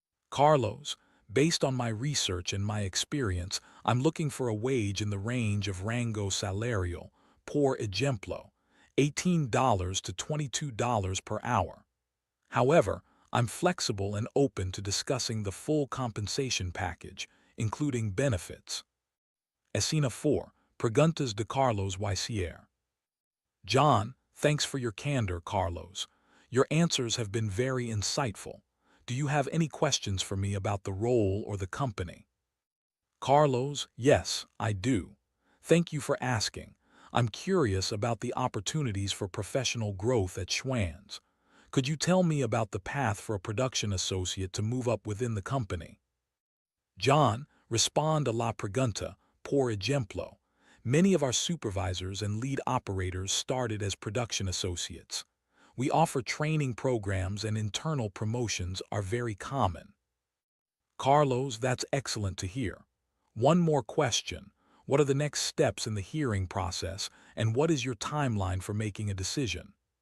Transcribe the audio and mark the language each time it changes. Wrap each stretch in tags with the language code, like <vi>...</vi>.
<en>Carlos, based on my research and my experience, I'm looking for a wage in the range of</en> <es>rango salarial, por ejemplo,</es> <en>$18 to $22 per hour. However, I'm flexible and open to discussing the full compensation package, including benefits.</en> <es>Escena 4. Preguntas de Carlos Wycier.</es> <en>John, thanks for your candor, Carlos. Your answers have been very insightful. Do you have any questions for me about the role or the company? Carlos, yes, I do. Thank you for asking. I'm curious about the opportunities for professional growth at Schwann's. Could you tell me about the path for a production associate to move up within the company?</en> <es>John, respond a la pregunta, por ejemplo.</es> <en>Many of our supervisors and lead operators started as production associates. We offer training programs and internal promotions are very common. Carlos, that's excellent to hear. One more question. What are the next steps in the hearing process, and what is your timeline for making a decision?</en>